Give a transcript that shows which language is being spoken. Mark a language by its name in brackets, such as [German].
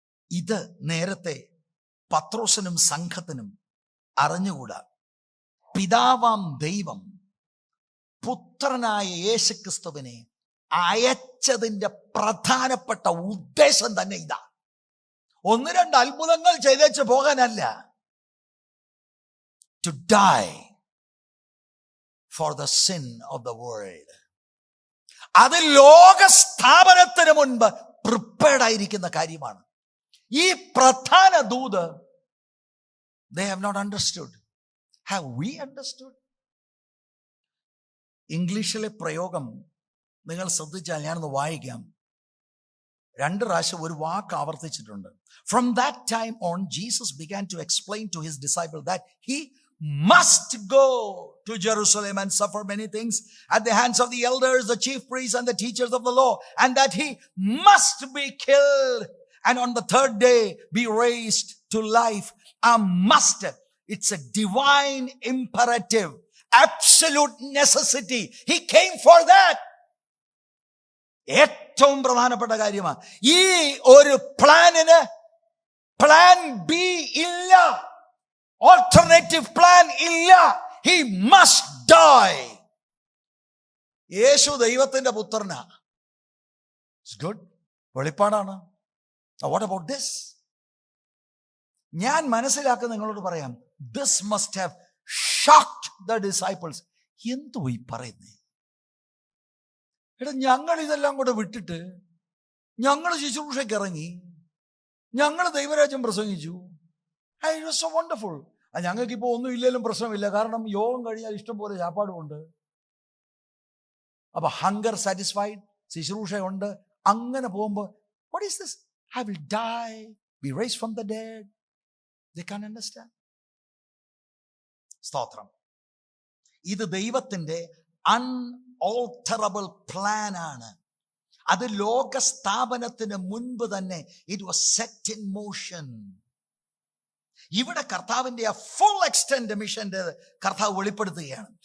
[Malayalam] ഇത് നേരത്തെ പത്രോസിനും സംഘത്തിനും അറിഞ്ഞുകൂടാ. പിതാവാം ദൈവം പുത്രനായ യേശുക്രിസ്തുവിനെ അയച്ചതിന്റെ പ്രധാനപ്പെട്ട ഉദ്ദേശം തന്നെ ഇതാ. 1-2 അത്ഭുതങ്ങൾ ചെയ്തേച്ച് പോകാനല്ല, [English] to die for the sin of the world. [Malayalam] അത് ലോക സ്ഥാപനത്തിന് മുൻപ് പ്രിപ്പയർഡ് ആയിരിക്കുന്ന കാര്യമാണ്. ഈ പ്രധാന ദൂത് [English] they have not understood. Have we understood? [Malayalam] ഇംഗ്ലീഷിലെ പ്രയോഗം നിങ്ങൾ ശ്രദ്ധിച്ചാൽ ഞാനൊന്ന് വായിക്കാം. 2 പ്രാവശ്യം ഒരു വാക്ക് ആവർത്തിച്ചിട്ടുണ്ട്. [English] From that time on, Jesus began to explain to his disciples that he must go to Jerusalem and suffer many things at the hands of the elders, the chief priests, and the teachers of the law, and that he must be killed and on the third day be raised to life. A must. It's a divine imperative, absolute necessity. He came for that. [Malayalam] ഏറ്റവും പ്രധാനപ്പെട്ട കാര്യമാണ്. ഈ ഒരു പ്ലാനിന് plan B ഇല്ല, alternative plan ഇല്ല. [English] He must die. [Malayalam] യേശു ദൈവത്തിന്റെ പുത്രനാ. [English] It's good, വെളിപ്പാടാണ്. What about this? [Malayalam] ഞാൻ മനസ്സിലാക്കുന്ന നിങ്ങളോട് പറയാം, [English] This must have shocked the disciples. [Malayalam] എന്തോ ഈ പറയുന്നേ? എടാ, ഞങ്ങൾ ഇതെല്ലാം കൂടെ വിട്ടിട്ട് ഞങ്ങൾ ശുശ്രൂഷയ്ക്ക് ഇറങ്ങി, ഞങ്ങൾ ദൈവരാജ്യം പ്രസംഗിച്ചു. [English] It was so wonderful. [Malayalam] ഞങ്ങൾക്ക് ഇപ്പോൾ ഒന്നും ഇല്ലെങ്കിലും പ്രശ്നമില്ല, കാരണം യോഗം കഴിഞ്ഞാൽ ഇഷ്ടം പോലെ ചാപ്പാടുമുണ്ട്. അപ്പൊ [English] hunger satisfied, [Malayalam] ശുശ്രൂഷ ഉണ്ട്. അങ്ങനെ പോകുമ്പോൾ [English] What is this? I will die, be raised from the dead. They can't understand. സ്തോത്രം. [Malayalam] ഇത് ദൈവത്തിന്റെ അൺഓൾട്ടറബിൾ പ്ലാൻ ആണ്. അത് ലോക സ്ഥാപനത്തിന് മുൻപ് തന്നെ [English] It was set in motion. [Malayalam] ഇവിടെ കർത്താവിന്റെ ആ ഫുൾ എക്സ്റ്റെൻഡ് മിഷന്റെ കർത്താവ് വെളിപ്പെടുത്തുകയാണ്.